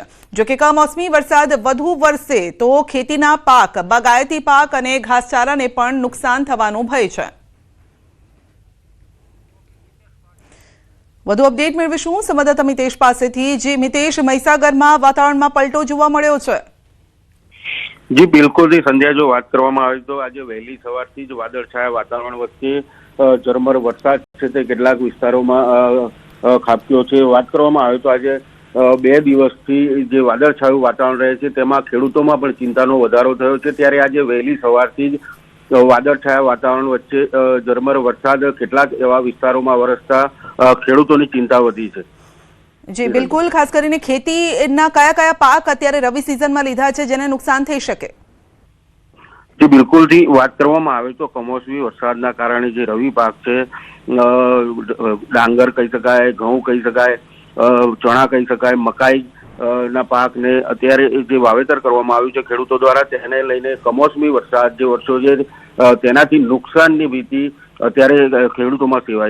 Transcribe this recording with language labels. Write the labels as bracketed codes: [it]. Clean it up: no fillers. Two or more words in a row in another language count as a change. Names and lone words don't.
[gu] જો કે કમોસમી વરસાદ વધુ વરસે તો ખેતીના પાક, બાગાયતી પાક અને ઘાસચારાને પણ નુકસાન થવાનો ભય છે। વધુ અપડેટ મેળવીશું સંવાદદાતા મિતેશ પાસેથી। જે મિતેશ, મહીસાગરમાં વાતાવરણમાં પલટો જોવા મળ્યો છે। [hi] जी बिल्कुल जी [gu] संध्या, જો વાત કરવામાં આવે તો આજ વહેલી સવારથી જ વાદળછાયા વાતાવરણ વચ્ચે ઝરમર વરસાદ છે તે કેટલાક વિસ્તારોમાં ખાબક્યો છે। વાત કરવામાં આવે તો આજ 2 દિવસથી જે વાદળછાયું વાતાવરણ રહે છે તેમાં ખેડૂતોમાં પણ ચિંતાનો વધારો થયો છે। ત્યારે આજે વહેલી સવારથી જ વાદળછાયા વાતાવરણ વચ્ચે ઝરમર વરસાદ કેટલાક એવા વિસ્તારોમાં વરસતા ખેડૂતોની ચિંતા વધી છે। [hi] जी बिल्कुल, [gu] खास કરીને ખેતીના કયા પાક અત્યારે રવિ સિઝનમાં લીધા છે જેને નુકસાન થઈ શકે? [hi] जी बिल्कुल [gu] થી વાત કરવામાં આવે તો કમોસમી વરસાદના કારણે જે રવિ પાક છે, ડાંગર કહી શકાય, ઘઉં કહી શકાય, ચણા કહી શકાય, મકાઈ ના પાક ને અત્યારે જે વાવેતર કરવામાં આવ્યું છે ખેડૂતો દ્વારા તેને લઈને કમોસમી વરસાદ જે વર્ષો છે તેનાથી નુકસાનની ભીતિ અત્યારે ખેડૂતોમાં સેવાઈ રહી છે।